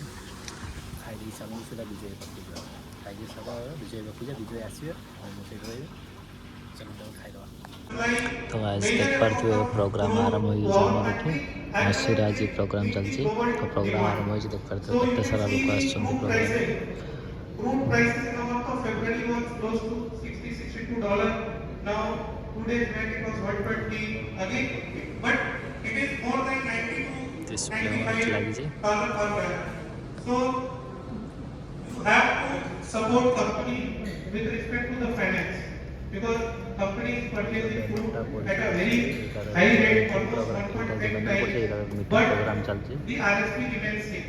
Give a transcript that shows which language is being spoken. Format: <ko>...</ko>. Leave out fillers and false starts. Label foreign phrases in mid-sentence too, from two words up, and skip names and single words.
<or>ଖାଇଦେଇ ସାରିକି ସେଟା ବିଜୟ ପାଖକୁ ଯିବା। ଖାଇଦେଇ ସାରିବା ବିଜୟ ପାଖକୁ ଯିବା। ବିଜୟ ଆସିବେ ଆଉ ମୁଁ ସେଇଠି ରହିବି। ଚାଲନ୍ତୁ ଖାଇଦେବା। ତ ଗାଇସ୍ ଦେଖିପାରୁଥିବେ ପ୍ରୋଗ୍ରାମ୍ ଆରମ୍ଭ ହୋଇଯାଇଛି ଆମର ଏଠି ନସିରେ ଆଜି ପ୍ରୋଗ୍ରାମ୍ ଚାଲିଛି। ତ ପ୍ରୋଗ୍ରାମ୍ ଆରମ୍ଭ ହୋଇଛି ଦେଖିପାରୁଥିବେ କେତେ ସାରା ଲୋକ ଆସିଛନ୍ତି ପ୍ରୋଗ୍ରାମରେ।</or> <en>Crude prices in the month of February was close to $62. Now, 2 days back it was 120 again, but it is more than 90 to $95 per barrel. So, you have to support company with respect to the finance, because company is purchasing food at a very high rate, almost 1.5 times, but the RSP remains same.</en>